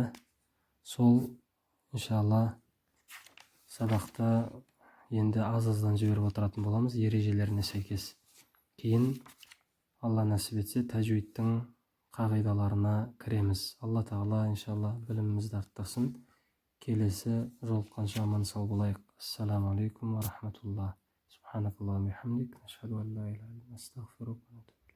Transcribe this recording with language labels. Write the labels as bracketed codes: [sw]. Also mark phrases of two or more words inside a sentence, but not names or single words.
[kk] Сол иншалла сабақты енді аз-аздан жіберіп отыратын боламыз ережелеріне сәйкес. Кейін Алла нәсіп етсе тәжвидтің қағидаларына кіреміз. Алла тағала иншалла білімімізді арттырсын. Келесі жолыққанша аман сау болайық. [ar] السلام عليكم ورحمة الله سبحانك اللهم وبحمدك نشهد أن لا إله إلا أنت أستغفرك.